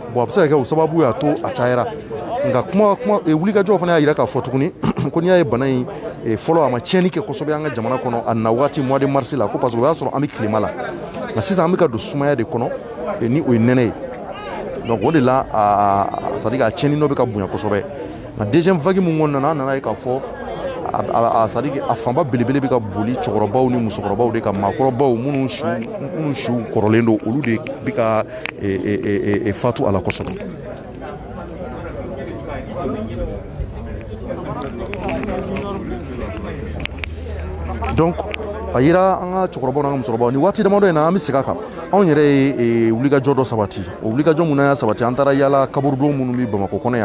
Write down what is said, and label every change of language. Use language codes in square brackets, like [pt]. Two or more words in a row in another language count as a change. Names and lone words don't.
[bm] Bon a bɛ se ka kɛ o sababu y'a to a cayara. Nka wulikajɔw fana y'a yira k'a fɔ tuguni ko n'i y'a ye bana in fɔlɔ a ma tiɲɛni kɛ kosɛbɛ an ka jamana kɔnɔ a na waati [fr] mois de mars [bm] la ko [fr] parce que [bm] o y'a sɔrɔ an bɛ tilema la nka sisan an bɛ ka don sumaya de kɔnɔ ni o ye nɛnɛ ye donc o de la [fr] c'est à dire [bm] a tiɲɛni dɔ bɛ ka bonya kosɛbɛ nka [fr] deuxième vague [bm] mun kɔnɔna na an nana ye k'a fɔ [fr] c'est à dire [bm] a fanba belebele bɛ ka boli cɛkɔrɔbaw ni musokɔrɔbaw de ka maakɔrɔbaw minnu siw kɔrɔlen don olu de bɛ ka fatu a la kosɛbɛ. Donc a yira an ka cɛkɔrɔbaw n'an ka musokɔrɔbaw ni waati damadɔ in na an bɛ segin a kan anw yɛrɛ ye wulikajɔ dɔ sabati o wulikajɔ mun y'a sabati an taara yaala kaburudon minnu bɛ Bamakɔ kɔnɔ